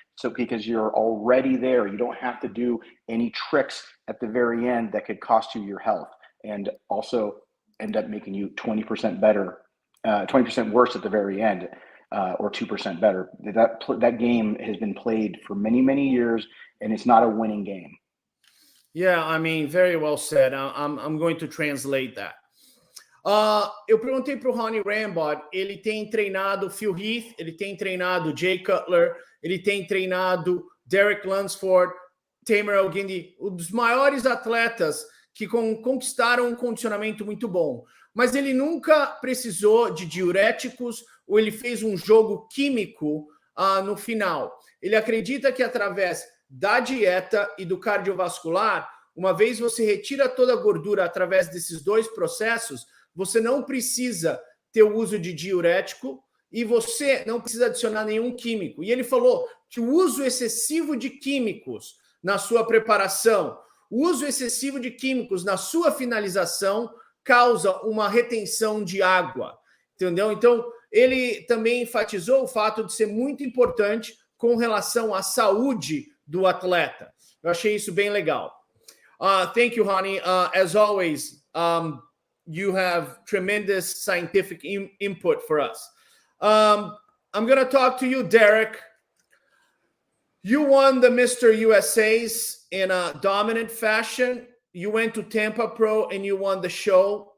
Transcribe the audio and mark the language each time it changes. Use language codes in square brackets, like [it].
[en] So because you're already there, you don't have to do any tricks at the very end that could cost you your health and also end up making you 20% better, 20% worse at the very end, or 2% better. That game has been played for many, many years, and it's not a winning game. Yeah, I mean, very well said. I'm going to translate that. [pt] Eu perguntei para o Ronnie Rambod, ele tem treinado Phil Heath, ele tem treinado Jay Cutler, ele tem treinado Derek Lunsford, Tamer Elgindi, um dos maiores atletas que conquistaram um condicionamento muito bom. Mas ele nunca precisou de diuréticos ou ele fez um jogo químico no final. Ele acredita que através da dieta e do cardiovascular, uma vez você retira toda a gordura através desses dois processos, você não precisa ter o uso de diurético e você não precisa adicionar nenhum químico. E ele falou que o uso excessivo de químicos na sua preparação, O uso excessivo de químicos na sua finalização causa uma retenção de água, entendeu? Então, ele também enfatizou o fato de ser muito importante com relação à saúde do atleta. Eu achei isso bem legal. [en] Thank you, Hani. As always, you have tremendous scientific input for us. I'm going to talk to you, Derek. You won the Mr. USA's in a dominant fashion. You went to Tampa Pro and you won the show.